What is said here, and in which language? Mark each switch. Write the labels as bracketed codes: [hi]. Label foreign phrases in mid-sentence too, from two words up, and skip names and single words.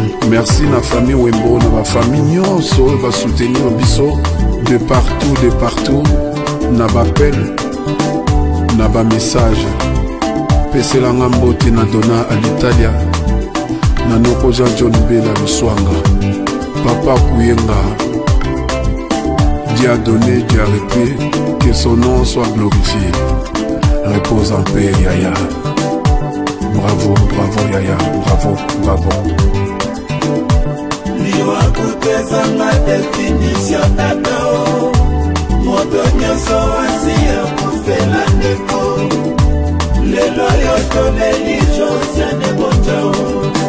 [ln] Merci na famille Wembo, na ba famille nyonso oyo basoutenir biso [fr] de partout, de partout. [ln] Na ba appel, na ba message. Peselanga mbote na Dona à l'Italia. Na noko Jean John Bela Luswanga. Papa Kuyenga. [fr] Dieu a donné, Dieu a repris. Que son nom soit glorifié. Repose en paix, [ln] Yaya. Bravo, bravo, Yaya. Bravo, bravo. Liwa kutezanga définition tata o. Moto nyonso asi akufela ndeko. Lelo yo toleli Josiane Bonja o.